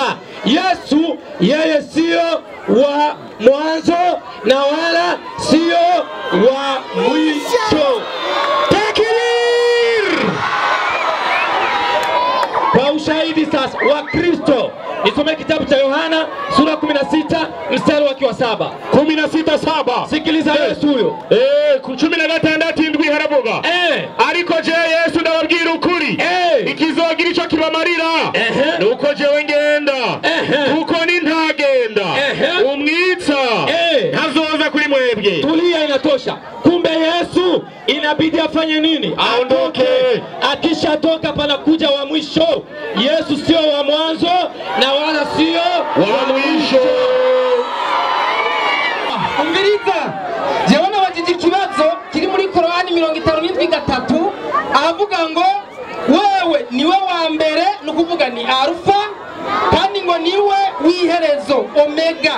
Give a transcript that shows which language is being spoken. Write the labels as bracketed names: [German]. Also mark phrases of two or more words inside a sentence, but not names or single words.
[Swahili] Yesu yeye sio wa mwanzo na wala sio wa mwisho. Takbir! Kwa ushahidi sasa wa Kristo, nisome kitabu cha Yohana sura 16 mstari wa 7. 16:7. Sikiliza Yesu huyo. [Rundi] 16:7 haravuga. Ariko je Yesu ndababwira ukuri. Ikizogira ico kibamarira. Nuko jewe ngenda. Kuko ni ntagenda. Umwitsa ntazoza kuri mwebwe. [Swahili] Tulia, inatosha. Kumbe Yesu inabidi afanye nini? Aondoke. Akishatoka panakuja wa mwisho. Yesu sio wa mwanzo na wala sio wa mwisho. [Rundi] Umviriza. Jewe nabajije ikibazo kiri muri Qur'ani 57:3. Avuga ngo wewe niwe wa mbere, nukuvuga ni Alfa, kandi ngo niwe w'iherezo Omega.